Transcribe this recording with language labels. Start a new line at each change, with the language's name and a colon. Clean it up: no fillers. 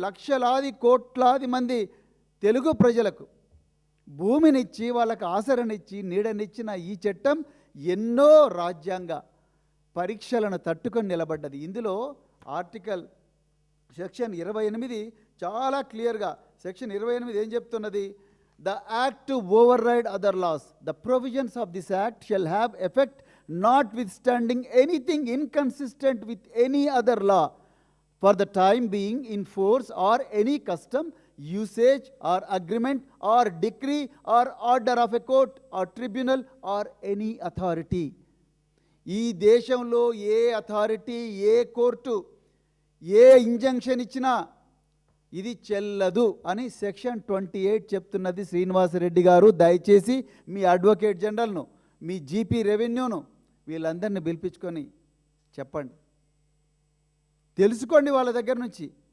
Telugu: లక్షలాది కోట్లాది మంది తెలుగు ప్రజలకు భూమినిచ్చి వాళ్ళకు ఆసరనిచ్చి నీడనిచ్చిన ఈ చట్టం ఎన్నో రాజ్యాంగ పరీక్షలను తట్టుకొని నిలబడ్డది. ఇందులో ఆర్టికల్ సెక్షన్ 28 చాలా క్లియర్గా, సెక్షన్ 28 ఏం చెప్తున్నది?
English: The act to override other laws. The provisions of this act shall have effect notwithstanding anything inconsistent with any other law for the time being in force or any custom, usage or agreement or decree or order of a court or tribunal or any authority.
Telugu: ఈ దేశంలో ఏ authority, ఏ court, ఏ injunction ఇచ్చినా ఇది చెల్లదు అని section 28 చెప్తున్నది. శ్రీనివాసరెడ్డి గారు, దయచేసి మీ advocate జనరల్ను, మీ GP రెవెన్యూను వీళ్ళందరినీ పిలిపించుకొని చెప్పండి, తెలుసుకోండి వాళ్ళ దగ్గర నుంచి.